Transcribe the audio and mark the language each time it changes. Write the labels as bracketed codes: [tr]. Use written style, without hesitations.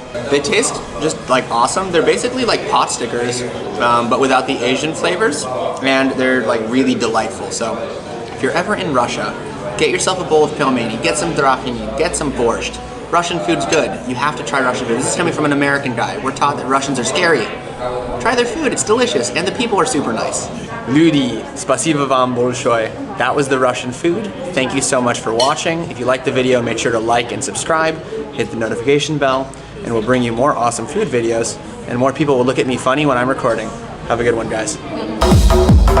[en] They taste just like awesome. They're basically like pot stickers, but without the Asian flavors, and they're like really delightful. So if you're ever in Russia, get yourself a bowl of pelmeni, get some draniki, get some borscht. Russian food's good. You have to try Russian food. This is coming from an American guy. We're taught that Russians are scary. Try their food, it's delicious, and the people are super nice. [ru] Люди, спасибо вам большое. [en] That was the Russian food. Thank you so much for watching. If you liked the video, make sure to like and subscribe, hit the notification bell, and we'll bring you more awesome food videos, and more people will look at me funny when I'm recording. Have a good one, guys.